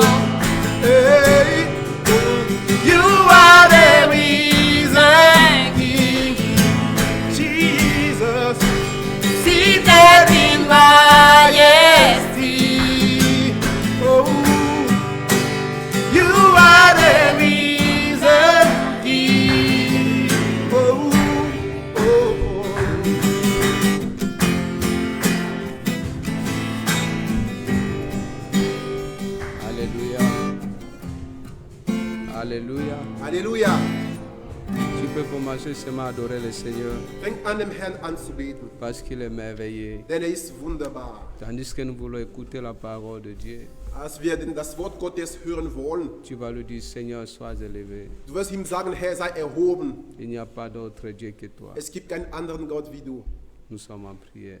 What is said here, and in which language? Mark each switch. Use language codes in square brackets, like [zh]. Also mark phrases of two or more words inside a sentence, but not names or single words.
[en] Hey, you are the risen King, Jesus, seated in majesty. Oh, you are the risen King. Oh, oh, oh. [fr] Alléluia. Alléluia. Alléluia. Tu peux commencer seulement à adorer le Seigneur [de] Fängt an, dem Herrn anzubeten, [fr] parce qu'il est merveilleux. [de] denn ist wunderbar. [fr] Tandis que nous voulons écouter la parole de Dieu, [de] Als wir denn das Wort Gottes hören wollen, [fr] tu vas lui dire Seigneur, sois élevé. [de] du wirst ihm sagen, Herr, sei erhoben. [fr] Il n'y a pas d'autre Dieu que toi. [de] Es gibt keinen anderen Gott wie du. [fr] Nous sommes en prière.